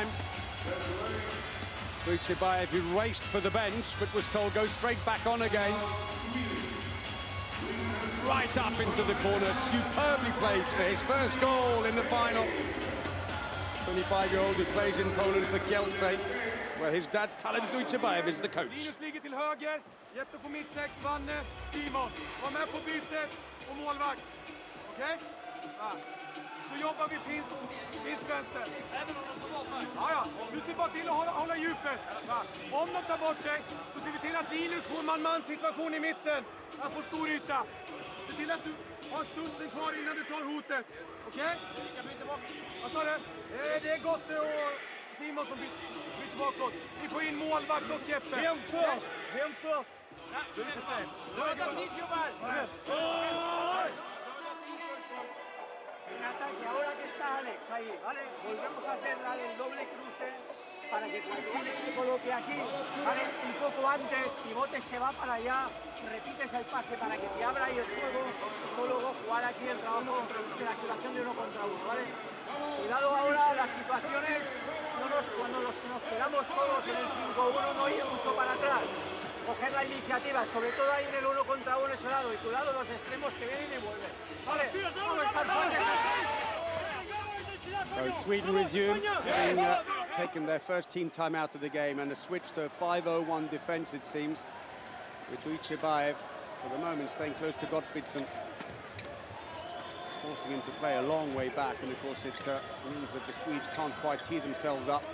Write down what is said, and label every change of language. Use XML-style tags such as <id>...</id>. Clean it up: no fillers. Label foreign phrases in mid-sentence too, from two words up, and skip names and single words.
<en>Duichebaev, who raced for the bench, but was told go straight back on again. Right up into the corner, superbly placed for his first goal in the final. 25-year-old who plays in Poland for Kielce. Well, his dad, Talent Dujcebaev, is the coach.</en> <sv>Linus ligger till höger, Jeppe på mittsex, Vanne, Simon. Var med på bytet och målvakt. Okej? Ja. Så jobbar vi finns vänster. Även om de tar bort mig. Ja. Du ser bara till att hålla djupet. Ja. Om de tar bort dig så ser vi till att Linus får man-man situation i mitten. Han får stor yta. Se till att du har Sundsen kvar innan du tar hotet. Okej? Vad sa du? Det är gott och Simon som byter bakåt. Vi får in målvakt och Jeppe. Vem först? Du är inte sen.</sv> <es>En ataque, ahora que está Alex ahí, ¿vale? Volvemos a hacer el doble cruce para que cuando Alex se coloque aquí, ¿vale? Un poco antes, pivote se va para allá, repites el pase para que te abra ahí el juego, y luego jugar aquí el trabajo de la activación de 1 contra 1, ¿vale? Cuidado ahora, las situaciones, cuando nos quedamos todos en el 5-1 no ir mucho para atrás. Coger la iniciativa, sobre todo ahí en el 1 contra 1 ese lado, y cuidado los extremos que vienen y vuelven. Vale, vamos a estar fuertes.</es> <en>So Sweden resume, having taken their first team time out of the game, and a switch to a 5-0-1 defence, it seems, with Dujcebaev, for the moment, staying close to Gottfridsson, forcing him to play a long way back, and of course it means that the Swedes can't quite tee themselves up.</en>